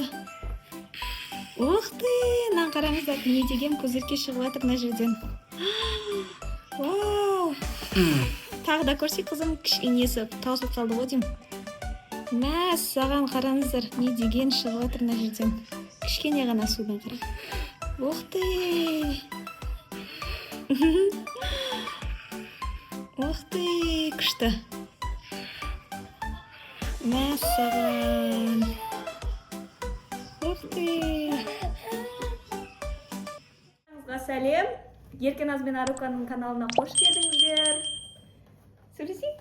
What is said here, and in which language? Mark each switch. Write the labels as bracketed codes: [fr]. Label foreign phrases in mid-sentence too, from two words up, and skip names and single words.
[ru] Ух ты, [kk] мынаны қараңыздар, не деген көзерке шығып жатыр мына жерден. Вау! Тағы да көрсек қызым, несі таусылып қалды ғой деймін. Мә, саған қараңыздар, не деген шығып жатыр мына жерден. Кішкене ғана судан қара. [ru] Ух ты! Ух ты, [kk] күшті. Мә, саған. [ru] Ух ты! Сәлем. [kk] Еркеназ бен Аруканың каналына қош келдіңіздер. Сөйлесейік?